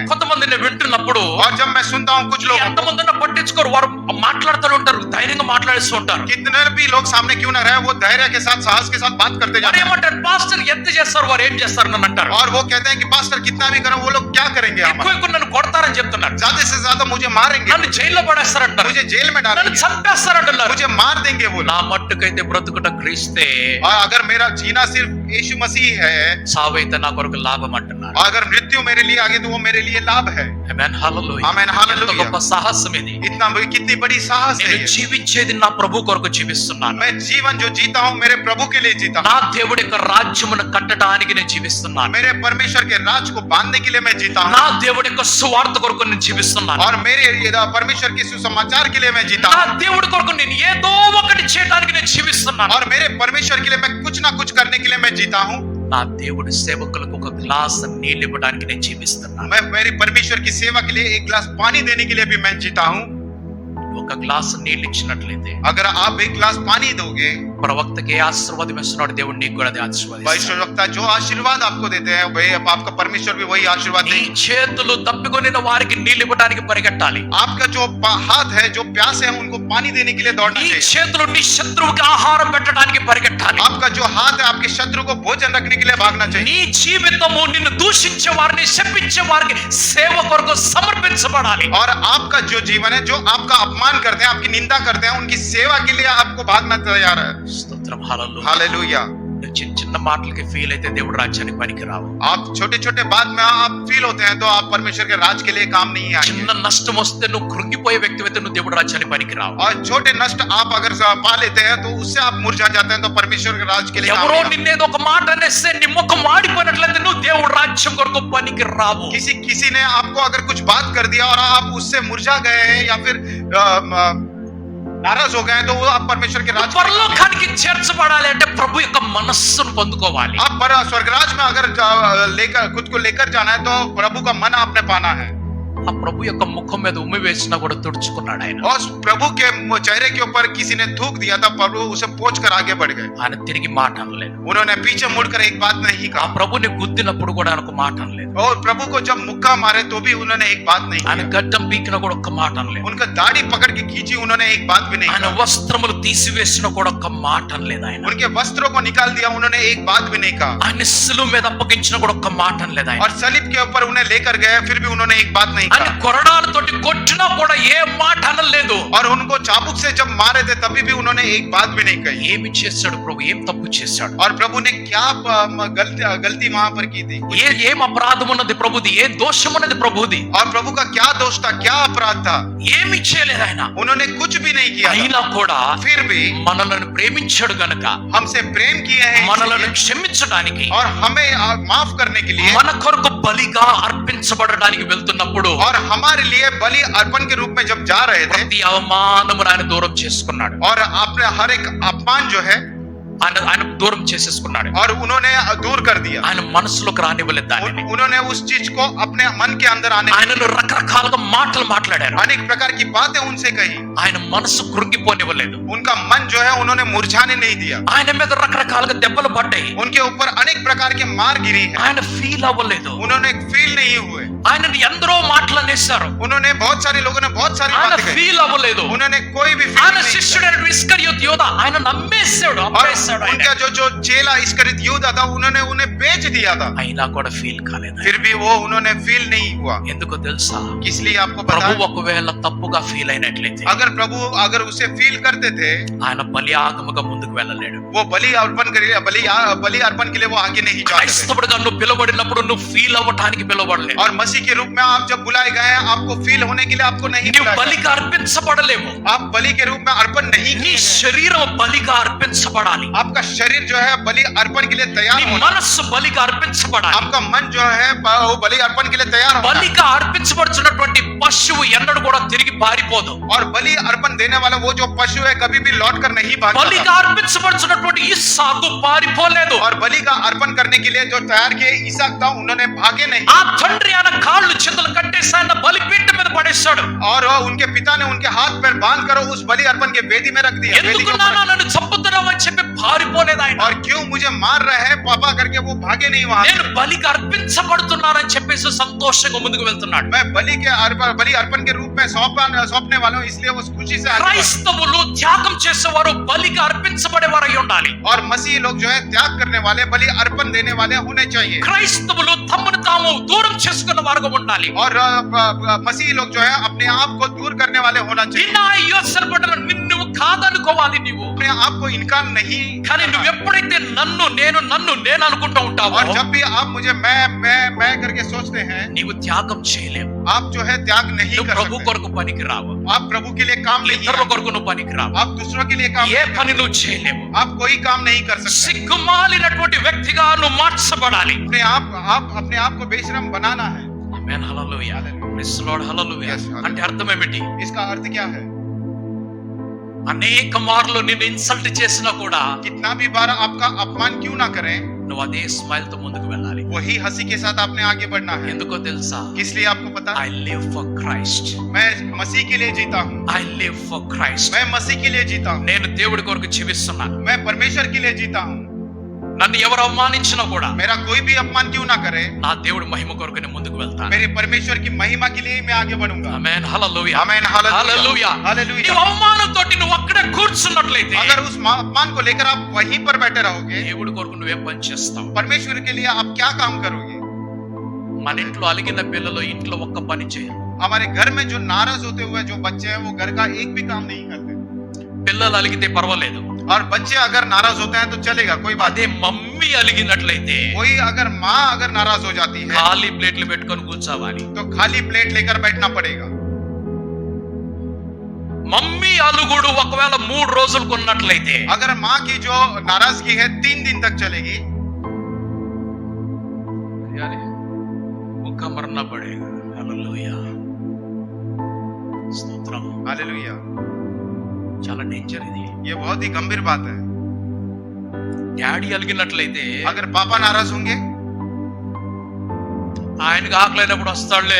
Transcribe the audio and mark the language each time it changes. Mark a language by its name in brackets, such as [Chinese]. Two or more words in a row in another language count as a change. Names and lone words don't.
[Telugu] కొంతమందిని వింటున్నప్పుడు [Hindi] और जब मैं सुनता हूँ कुछ लोग [Telugu] ఎంతమంది పట్టించుకోరు, వారు మాట్లాడుతూ ఉంటారు, ధైర్యంగా మాట్లాడుతూ ఉంటారు. [Hindi] कितने भी लोग सामने क्यों ना रहे वो धैर्य के साथ साहस के साथ बात करते [Telugu] వారు [Hindi] जाते हैं. [Telugu] ఏమంటారు, పాస్టర్ ఎంత చేస్తారు, వారు ఏం చేస్తారు అని అంటారు. [Hindi] और वो कहते हैं कि पास्टर कितना भी करो वो लोग क्या करेंगे [Telugu] ఎక్కువ [Hindi] हमारा? [Telugu] ఎక్కువ నన్ను కొడతారని చెప్తున్నారు. [Hindi] ज्यादा से ज्यादा मुझे मारेंगे, [Telugu] నన్ను జైల్లో పడేస్తారంటారు, [Hindi] मुझे जेल में [Telugu] నన్ను [Hindi] डालेंगे, [Telugu] చంపేస్తారంటున్నారు. [Hindi] मुझे मार देंगे वो [Telugu] నా [Hindi] लोग. [Telugu] మట్టుకైతే బ్రతుకుట క్రీస్తే, [Hindi] और अगर मेरा जीना सिर्फ यीशु मसीह है, [Telugu] సావైతే నా కొరకు లాభం అంటున్నారు. [Hindi] अगर मृत्यु मेरे लिए आगे तो वो मेरे लिए लाभ है. [Telugu] ఆమేన్, హల్లెలూయా. ఆమేన్, హల్లెలూయా. ఎంత గొప్ప సాహసం ఇది. [Hindi] कितनी बड़ी साहस है [Telugu] నేను [Hindi] ये. [Telugu] జీవించేది నా ప్రభు కొరకు జీవిస్తున్నాను. [Hindi] मैं जीवन जो जीता हूँ मेरे प्रभु के लिए जीता [Telugu] నా [Hindi] हूँ. [Telugu] దేవుడి యొక్క రాజ్యమును కట్టడానికి నేను జీవిస్తున్నాను. [Hindi] मेरे परमेश्वर के राज को बांधने के लिए मैं जीता [Telugu] నా [Hindi] हूँ. [Telugu] దేవుడి యొక్క సువార్త కొరకు నేను జీవిస్తున్నాను. [Hindi] और मेरे परमेश्वर के सुसमाचार के लिए मैं जीता [Telugu] నా [Hindi] हूँ. [Telugu] దేవుడి కొరకు నేను ఏదో ఒకటి చేయడానికి నేను జీవిస్తున్నాను. [Hindi] और मेरे परमेश्वर के लिए मैं कुछ ना कुछ करने के लिए मैं जीता हूँ. [Telugu] నా దేవుడి సేవకులకు ఒక గ్లాస్ నీళ్ళు ఇవ్వడానికి నేను జీవిస్తున్నాను. [Hindi] मैं मेरे परमेश्वर की सेवा के लिए एक गिलास पानी देने के लिए भी मैं जीता हूँ. [Telugu] ఒక గ్లాస్ నీళ్ళు ఇచ్చినట్లయితే [Hindi] अगर आप एक गिलास पानी दोगे, [Telugu] ప్రవక్తకి ఏ ఆశీర్వాదం ఇస్తున్నాడు దేవుడు, నీకు కూడా అది ఆశీర్వాదిస్తాడు. [Hindi] भविष्यवक्ता जो आशीर्वाद आपको देते हैं वही आपका परमेश्वर भी वही आशीर्वाद [Telugu] నీ [Hindi] देंगे. [Telugu] చేతులు తప్పికొనిన వారికి నీళ్ళు ఇవ్వడానికి పరిగెట్టాలి. [Hindi] आपका जो हाथ है जो प्यासे हैं उनको पानी देने के लिए दौड़ना [Telugu] నీ [Hindi] चाहिए. [Telugu] చేతులు నీ శత్రువుకి ఆహారం పెట్టడానికి పరిగెట్టాలి. [Hindi] आपका जो हाथ है आपके शत्रु को भोजन रखने के लिए भागना चाहिए. [Telugu] నీ జీవితము నిన్ను దూషించే వారిని, శపించే వారికి సేవ కొరకు సమర్పించబడాలి. [Hindi] और आपका जो जीवन है जो आपका अपमान करते हैं आपकी निंदा करते हैं उनकी सेवा के लिए आपको भागना तैयार है. [Telugu] స్తోత్రం, హల్లెలూయా. [Hindi] हालेलुया. [Telugu] నువ్వు చిన్న చిన్న మాటలకి ఫీల్ అయితే దేవుడు రాజ్యానికి పనికిరావు. [Hindi] आप छोटे छोटे बात में आप फील होते हैं तो आप परमेश्वर के राज के लिए काम नहीं आएंगे. [Telugu] చిన్న నష్టం వస్తే నువ్వు కృంగిపోయే వ్యక్తి అయితే నువ్వు దేవుడు రాజ్యానికి పనికిరావు. [Hindi] और छोटे नष्ट आप अगर पा लेते हैं तो उससे आप मुरझा जाते हैं तो परमेश्वर के राज के लिए काम [Telugu] ఎవరో [Hindi] नहीं आएंगे. [Telugu] నిన్నేదో ఒక మాట అనేస్తే నీ ముఖం మాడిపోయినట్లయితే నువ్వు దేవుడు రాజ్యం కొరకు పనికి రావు. [Hindi] किसी ने आपको अगर कुछ बात कर दिया और आप उससे मुरझा गए हैं या फिर नाराज हो गए हैं तो वो आप परमेश्वर के राज [Telugu] పరలోకానికి చేర్చబడాలి అంటే ప్రభు యొక్క మనస్సును పొందుకోవాలి. [Hindi] आप पर स्वर्गराज में अगर लेकर खुद को लेकर जाना है तो प्रभु का मन आपने पाना है. [Telugu] ఆ ప్రభు యొక్క ముఖం మీద ఉమ్మి వేసినా కూడా తుడుచుకున్నాడు ఆయన. [Hindi] और प्रभु के चेहरे के ऊपर किसी ने थूक दिया था प्रभु उसे पोंछ कर आगे बढ़ गए. [Telugu] ఆయన తిరిగి మాట అనలేదు. [Hindi] उन्होंने पीछे मुड़कर एक बात नहीं [Telugu] ఆ [Hindi] कहा. [Telugu] ప్రభుని గుద్దినప్పుడు కూడా ఆయన ఒక మాట అనలేదు. [Hindi] और प्रभु को जब मुक्का मारे तो भी उन्होंने एक बात नहीं [Telugu] ఆయన [Hindi] की. [Telugu] గడ్డం పీకినా కూడా ఒక్క మాట అనలేదు. [Hindi] उनका दाढ़ी पकड़ के खींची उन्होंने एक बात भी नहीं [Telugu] ఆయన [Hindi] कहा. [Telugu] వస్త్రములు తీసివేసినా కూడా ఒక్క మాట అనలేదు ఆయన. [Hindi] उनके वस्त्रों को निकाल दिया उन्होंने एक बात भी नहीं कहा. [Telugu] ఆయన శిలువ మీద అప్పగించినా కూడా ఒక్క మాట అనలేదు ఆయన. [Hindi] और सलीब के ऊपर उन्हें लेकर गए फिर भी उन्होंने एक बात नहीं [Telugu] ఆయన [Hindi] कहा. [Telugu] కొరడాలతోటి కొట్టినా కూడా ఏ మాట అనలేదు. లేదు. [Hindi] और उनको चाबुक से जब मारे थे तभी भी उन्होंने एक बात भी नहीं कही. [Telugu] ఏమి చేశాడు ప్రభు? ఏం తప్పు చేశాడు? [Hindi] और प्रभु ने क्या गलती वहां पर की थी? [Telugu] ఏం అపరాధం ఉన్నది ప్రభుది? ఏ దోషం ఉన్నది ప్రభుది? [Hindi] और प्रभु का क्या दोष था, क्या अपराध था? [Telugu] ఏమి చేయలేదు ఆయన. [Hindi] उन्होंने कुछ भी नहीं किया था. [Telugu] అయినా కూడా [Hindi] फिर भी [Telugu] మనలను ప్రేమించాడు గనుక, [Hindi] हमसे प्रेम किए हैं [Telugu] మనలను క్షమించడానికి, [Hindi] और हमें माफ करने के लिए, [Telugu] మన కొరకు బలిగా అర్పించబడడానికి వెళ్తున్నప్పుడు [Hindi] और हमारे लिए बलि अर्पण के रूप में जब जा रहे थे, [Telugu] ప్రతి అవమానమును ఆయన దూరం చేసుకున్నాడు. [Hindi] और आपने हर एक अपमान जो है [Telugu] ఆయన దూరం చేసేసుకున్నాడు. [Hindi] और उन्होंने दूर कर दिया. [Telugu] ఆయన మనసులోకి రానివ్వలేదు దానిని. [Hindi] उन्होंने उस चीज को अपने मन के अंदर आने, [Telugu] ఆయనను రకరకాలుగా మాటలు మాట్లాడారు. [Hindi] अनेक प्रकार की बातें उनसे कही. [Telugu] ఆయన మనసు కృంగిపోనివ్వలేదు. [Hindi] उनका मन जो है उन्होंने मुरझाने नहीं दिया. [Telugu] ఆయన మీద రకరకాలుగా దెబ్బలు పడ్డాయి. [Hindi] उनके ऊपर अनेक प्रकार के मार गिरी है. [Telugu] ఆయన ఫీల్ అవ్వలేదు. [Hindi] उन्होंने फील नहीं हुए. [Telugu] ఆయనని ఎందరో మాటలు అనేశారు. [Hindi] उन्होंने बहुत सारे लोगों ने बहुत सारी [Telugu] ఆయన [Hindi] बातें कही. [Telugu] ఫీల్ అవ్వలేదు. [Hindi] उन्होंने कोई भी फील [Telugu] ఆయన [Hindi] नहीं किया. [Telugu] శిష్యుడైన ఇస్కరియోతు యోధ ఆయన నమ్మేశాడు, [Hindi] और [Telugu] అమ్మేశాడు ఆయన. [Hindi] उनका जो चेला इस्करियोत यूदा था उन्होंने उन्हें बेच दिया था. [Telugu] అయినా కూడా ఫీల్ కాలేదు. [Hindi] फिर भी वो उन्होंने फील नहीं हुआ. [Telugu] ఎందుకో తెలుసా? [Hindi] इसलिए आपको [Telugu] ప్రభు [Hindi] पता, [Telugu] ఒకవేళ తప్పుగా ఫీల్ అయినట్లయితే [Hindi] अगर प्रभु अगर उसे फील करते थे, [Telugu] ఆయన బలియాగముగా ముందుకు వెళ్ళలేడు. [Hindi] वो बलि अर्पण के लिए वो आगे नहीं जाते थे. [Telugu] క్రైస్తవుడిగా నువ్వు పిలువబడినప్పుడు నువ్వు ఫీల్ అవ్వటానికి పిలువబడలేదు. [Hindi] और मसीह के रूप में आप जब बुलाए गए हैं, आपको फील होने के लिए आपको नहीं [Telugu] నువ్వు [Hindi] बुलाया गया. [Telugu] బలిగా అర్పించబడలేవు. [Hindi] आप बलि के रूप में अर्पण नहीं [Telugu] నీ [Hindi] किए हैं. [Telugu] శరీరం బలిగా అర్పించబడాలి. [Hindi] आपका शरीर जो है बलि अर्पण के लिए तैयार [Telugu] నీ [Hindi] होना. [Telugu] మనస్సు బలిగా అర్పించబడాలి. [Hindi] आपका मन जो है वो बलि अर्पण के लिए तैयार होना. [Telugu] బలిగా అర్పించబడుతున్నటువంటి పశువు ఎన్నడూ కూడా తిరిగి పారిపోదు. [Hindi] और बलि अर्पण देने वाला वो जो पशु है कभी भी लौट कर नहीं भागता. [Telugu] బలిగా అర్పించబడుతున్నటువంటి ఇస్సాకు పారిపోలేదు. [Hindi] और बलि का अर्पण करने के लिए जो तैयार किए इसहाक था, उन्होंने भागे नहीं. [Telugu] ఆ తండ్రి ఆయన కాళ్ళు చేతులు కట్టేసి ఆయన బలిపీఠం మీద పడేశాడు. [Hindi] और उनके पिता ने उनके हाथ पैर बांध कर उस बलि अर्पण के वेदी में रख दिया. वेदी [Telugu] ఎందుకు [Hindi] के ऊपर [Telugu] నాన్న నన్ను చంపుతున్నావు అని చెప్పి పారిపోలేదు ఆయన. [Hindi] और क्यों मुझे मार रहे हैं पापा करके वो भागे नहीं वहां. [Telugu] నేను బలిగా అర్పించబడుతున్నానని చెప్పేసి సంతోషంగా ముందుకు వెళ్తున్నాడు. [Hindi] मैं बलि अर्पण के रूप में सौंपने वाला हूँ, इसलिए उस खुशी से आगे बढ़. [Telugu] క్రైస్తవులు త్యాగం చేసేవారు బలిగా అర్పించబడేవారు అయి ఉండాలి. [Hindi] और मसीह लोग जो है त्याग करने वाले, बलि अर्पण देने वाले होने चाहिए. [Telugu] క్రైస్తవులు తమను తాము దూరం చేసుకున్న వారుగా ఉండాలి. [Hindi] और मसीह लोग जो है अपने आप को दूर करने वाले होना चाहिए. [English] Deny yourself [Telugu] అంటే నిన్ను కాదనుకోవాలి నీవు. [Hindi] अपने आप को इनकार नहीं. [Telugu] కానీ నువ్వు ఎప్పుడైతే నన్ను నేను అనుకుంటూ ఉంటావో, [Hindi] और जब भी आप मुझे मैं करके सोचते हैं, [Telugu] నీవు త్యాగం చేయలేవు. [Hindi] आप जो है त्याग नहीं [Telugu] నువ్వు [Hindi] कर [Telugu] ప్రభు [Hindi] सकते. [Telugu] కొరకు పనికి రావు. [Hindi] आप प्रभु के लिए काम नहीं [Telugu] ఇతరుల [Hindi] कर. [Telugu] కొరకు నువ్వు పనికి రావు. [Hindi] आप दूसरों के लिए काम [Telugu] ఏ [Hindi] नहीं [Telugu] పని [Hindi] कर. [Telugu] నువ్వు చేయలేవు. [Hindi] आप कोई काम नहीं कर सकते. [Telugu] సిగ్గుమాలినటువంటి వ్యక్తిగా నువ్వు మార్చబడాలి. [Hindi] अपने आप को बेशरम बनाना है. [Telugu] ఆమేన్, హల్లెలూయా. [English] Praise the Lord, [Telugu] హల్లెలూయా. [English] Yes, hallelujah. [Telugu] అంటే అర్థం ఏమిటి? [Hindi] इसका अर्थ क्या है? [Telugu] అనేక మార్లు నిన్ను ఇన్సల్ట్ చేసినా కూడా [Hindi] कितना भी बार आपका अपमान क्यों ना करें, [Telugu] నువ్వు అదే స్మైల్ తో ముందుకు వెళ్ళాలి. [Hindi] वही हंसी के साथ आपने आगे बढ़ना है. [Telugu] ఎందుకో తెలుసా? [Hindi] इसलिए आपको पता, [English] I live for Christ. [Hindi] मैं मसीह के लिए जीता हूँ. [English] I live for Christ. [Hindi] मैं मसीह के लिए जीता हूँ. [Telugu] నేను దేవుడి కొరకు జీవిస్తున్నాను. [Hindi] मैं परमेश्वर के लिए जीता हूँ. [Telugu] నన్ను ఎవరు అవమానించినా కూడా [Hindi] मेरा कोई भी अपमान क्यों ना करे, [Telugu] నా దేవుడి మహిమ కొరకు నేను ముందుకు వెళ్తాను. [Hindi] मेरे परमेश्वर की महिमा के लिए ही मैं आगे बढ़ूंगा. [Telugu] ఆమేన్, హల్లెలూయా. [Hindi] आमीन, [Telugu] హల్లెలూయా. [Hindi] हालेलुया. [Telugu] నీవు అవమానంతోటి నువ్వు అక్కడే కూర్చున్నట్లయితే [Hindi] अगर उस अपमान को लेकर आप वहीं पर बैठे रहोगे, [Telugu] దేవుడి కొరకు నువ్వేం పని చేస్తావు? [Hindi] परमेश्वर के लिए आप क्या काम करोगे? [Telugu] మన ఇంట్లో అలిగిన పిల్లలు ఇంట్లో ఒక్క పని చేయరు. [Hindi] हमारे घर में जो नाराज होते हुए जो बच्चे हैं, वो घर का एक भी काम नहीं करते. [Telugu] పిల్లలు అలిగితే పర్వాలేదు. [Hindi] और बच्चे अगर नाराज होते हैं तो चलेगा, कोई बात [Telugu] అదే మమ్మీ అలిగినట్లయితే [Hindi] नहीं. कोई अगर माँ अगर नाराज हो जाती है [Telugu] ఖాళీ ప్లేట్లు పెట్టుకొని కూర్చోవాలి. [Hindi] तो खाली प्लेट लेकर बैठना पड़ेगा. [Telugu] మమ్మీ అలుగుడు ఒకవేళ 3 రోజులకు ఉన్నట్లయితే [Hindi] अगर माँ की जो नाराजगी है 3 दिन तक चलेगी, मुक्का मरना पड़ेगा. [Telugu] హల్లెలూయా, స్తోత్రం. [Hindi] हालेलुया. [Telugu] చాలా డేంజర్ ఇది. [Hindi] ये बहुत ही गंभीर बात है. [Telugu] డాడీ అలిగినట్లయితే [Hindi] अगर पापा नाराज होंगे, [Telugu] ఆయనకు ఆకలినప్పుడు వస్తాడులే.